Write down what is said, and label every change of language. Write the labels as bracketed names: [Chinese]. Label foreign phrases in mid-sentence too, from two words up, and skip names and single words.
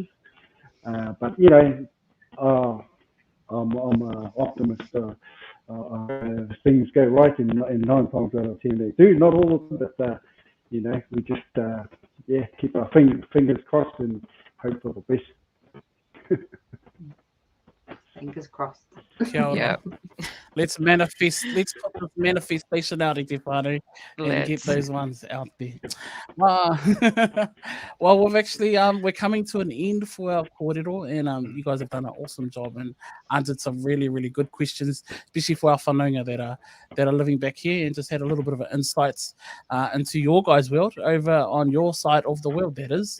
[English] But I'm an optimist. things go right, and 9 times out of 10 they do. Not all of them, but we just keep our fingers crossed and hope for the best. Fingers crossed. [Māori] Kia ora. [English] Yeah. Let's manifest. Let's put this manifestation out, [Māori] Te whānau, [English] and get Let's. those ones out there. Well, we've actually we're coming to an end for our kōrero, and you guys have done an awesome job and answered some really, really good questions, especially for our whanaunga that are living back here, and just had a little bit of insights into your guys' world over on your side of the world, that is.